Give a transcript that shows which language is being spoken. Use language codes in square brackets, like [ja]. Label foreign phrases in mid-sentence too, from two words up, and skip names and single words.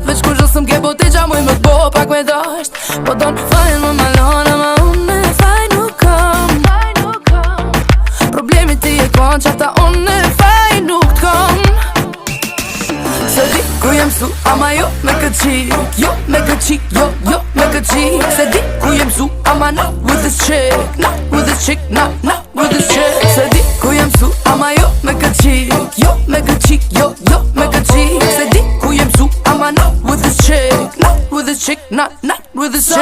[sq] Veç kur gjësëm ke po t'i gjamuj më t'bo pak me dasht. Po don fajn më malona, ma unë e fajn nuk kam. Problemi ti e kon qata unë e fajn nuk t'kom. Se di ku jem su, ama jo me këtë qik. Jo me këtë qik, jo me këtë qik. Se di ku jem su, ama [en] not with this chick. Not with this chick, not with this chick. [sq] Se di ku jem su, ama jo me këtë qik. Jo me këtë qik, jo me këtë qik. Se di ku jem su, ama [en] not with this chick. Not with this chick, not with this chick.